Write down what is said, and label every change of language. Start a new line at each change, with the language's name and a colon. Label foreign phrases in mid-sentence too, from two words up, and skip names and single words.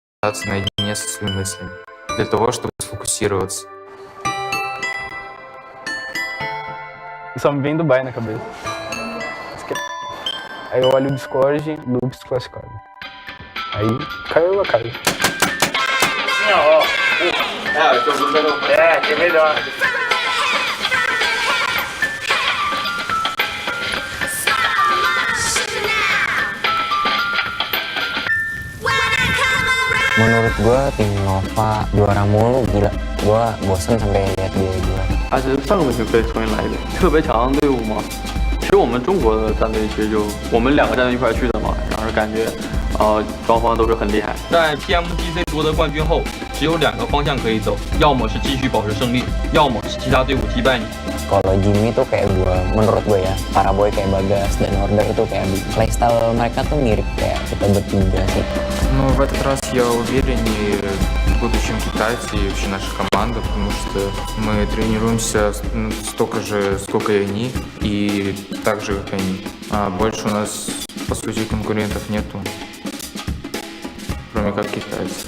Russian: остаться наедине со своими мыслями, для того, чтобы сфокусироваться.
Portuguese: Só me vem Dubai na cabeça. Aí eu olho o Discord, Loops classificado. Aí caiu a casa. Eu tô usando que é melhor.
Indonesian: Menurut gue tim Nova juara mulu, gila. Gue bosen sampai lihat dia juara.
Chinese: 还是上个星被重新来的，特别强的队伍嘛。其实我们中国的战队其实就我们2个战队一块去的嘛，然后感觉双方都是很厉害。在 PMGC 夺得冠军后，只有2个方向可以走，要么是继续保持胜利，要么是其他队伍击败你。
Indonesian: Kalau Jimmy tuh kayak menurut gue ya, para boy kayak Bagas dan Order itu kayak playstyle mereka tuh mirip kayak kita bertiga sih.
Russian: Но в этот раз я увереннее буду, чем китайцы и вообще наша команда, потому что мы тренируемся столько же, сколько и они, и так же, как они. А больше у нас, по сути, конкурентов nету, кроме как китайцы.